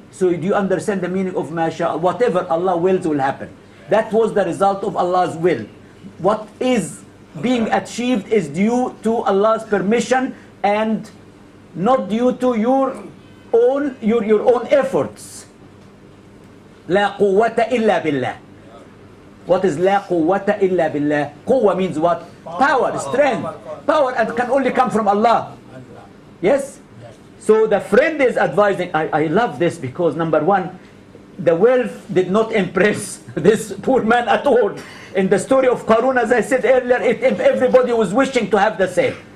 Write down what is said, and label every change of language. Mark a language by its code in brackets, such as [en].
[en] So do you understand the meaning of MashaAllah? Whatever Allah wills will happen. That was the result of Allah's will. What is being achieved is due to Allah's permission and not due to your own efforts. [ar] لا قوة إلا بالله. [en] What is [ar] لا قوة إلا بالله? [en] قوة means what? Power, strength. Power and can only come from Allah. Yes? So the friend is advising. I love this because number one, the wealth did not impress this poor man at all. In the story of Qarun, as I said earlier, everybody was wishing to have the same.